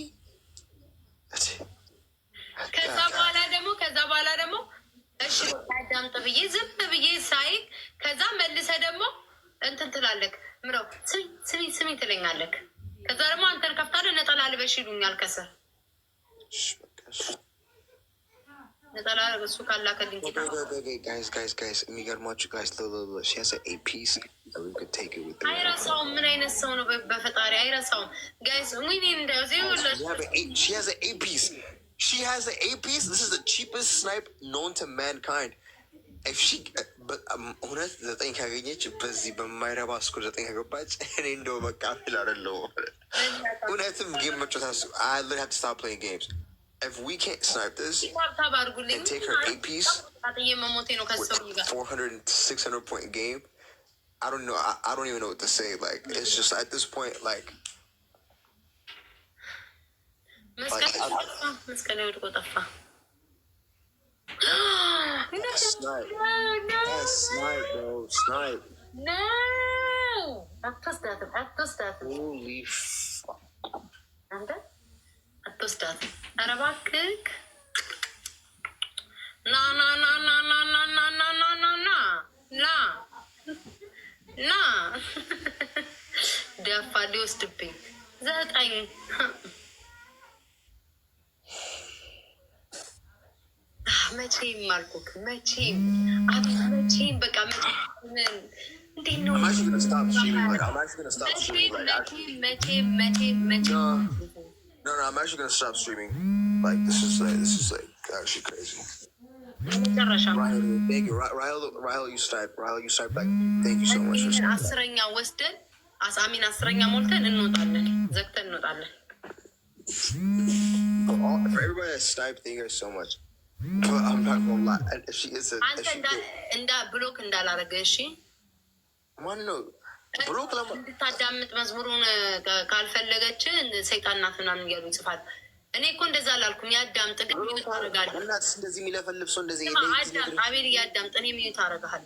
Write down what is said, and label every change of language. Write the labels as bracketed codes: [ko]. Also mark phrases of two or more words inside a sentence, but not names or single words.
[am] ከዛ በኋላ ደግሞ እሺ አዳምጥ ብዬ ዝም ብዬ ሳይ ከዛ መልሰ ደግሞ እንትን ትላለክ ምረው ስሚ ትለኛለክ። ከዛ ደግሞ አንተን ከፍታለህ ነጠላ ልበሽ ይሉኛል ከስር ነጠላ እሱ ካላከልኝ የሚገርማችሁ አይረሳውም። ምን አይነት ሰው ነው? በፈጣሪ አይረሳውም። ጋይስ [en] She has an A-piece. This is the cheapest snipe known to mankind. If she, [am] እውነት ዘጠኝ ካገኘች በዚህ በማይረባ እስኩ ዘጠኝ ከገባች እኔ እንደው በቃ ፊላለው እውነትም ጌም መጫወት [en] I literally have to stop playing games. If we can't snipe this and take her A-piece with 400 and 600 point game, I don't know. I don't even know what to say. Like, it's just at this point, like snipe, bro. Snipe. No. Holy fuck. [am] አትወስዳትም። ኧረ እባክህ ና ደፋ ሊወስድብኝ ዘጠኝ መቼም አልኩክ መቼም በቃ እንዴት ነው መቼም [en] No, I'm actually gonna stop streaming. Like this is actually crazy. Ryle, you snipe. Like, thank you so much for sniping. [am] አስረኛ ወስደን አስረኛ ሞልተን እንወጣለን፣ ዘግተን እንወጣለን። [en] For everybody that sniped, thank you guys so much. But I'm not gonna lie. If she is [am] አንተ እንዳ ብሎክ እንዳላረገ እሺ። ማን ነው እንድታዳምጥ መዝሙሩን ካልፈለገች ሰይጣን ናት ምናምን እያሉ ይጽፋል። እኔ እኮ እንደዛ አላልኩም። ያዳምጥ ግን ሚዩት አደርጋለሁ። እናትስ እንደዚህ የሚለፈልፍ ሰው እንደዚህ አዳምጥ። አቤል ያዳምጥ፣ እኔ ሚዩት አደርግሃለሁ።